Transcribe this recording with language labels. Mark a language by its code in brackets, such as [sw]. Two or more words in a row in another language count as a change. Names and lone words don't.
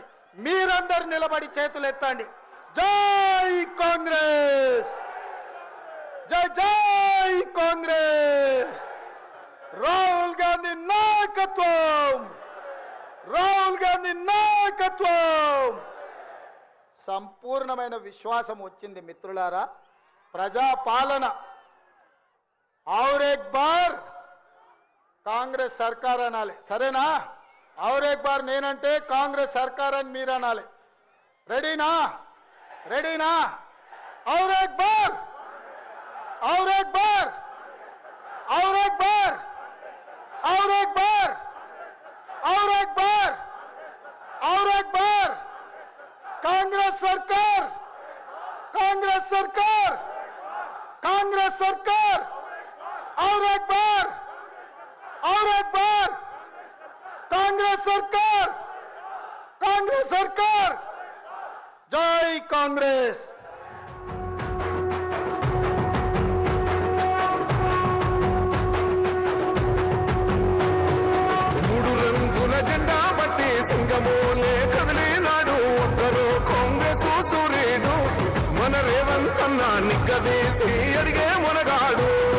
[te] మీరందరూ నిలబడి చేతులు ఎత్తండి. జై కాంగ్రెస్, జై జై కాంగ్రెస్. రాహుల్ గాంధీ నాయకత్వం. సంపూర్ణమైన విశ్వాసం వచ్చింది మిత్రులారా. ప్రజాపాలన [hi] और एक बार [te] కాంగ్రెస్ సర్కార్ అనాలి, సరేనా? [hi] और एक बार [te] నేనంటే కాంగ్రెస్ సర్కార్ అని మీరు అనాలి. రెడీనా? [hi] और एक बार और एक बार, और एक बार, और एक बार, और एक बार, कांग्रेस सरकार, कांग्रेस सरकार, कांग्रेस सरकार, और एक बार, और एक बार, कांग्रेस सरकार, कांग्रेस सरकार, जय कांग्रेस। [te] జెండా బట్టి సింగమోలే కదిలినాడు ఒక్కరు కాంగ్రెస్ సూర్యుడు మన రేవంత్ అన్న నిగ్గదీసి అడిగే మునగాడు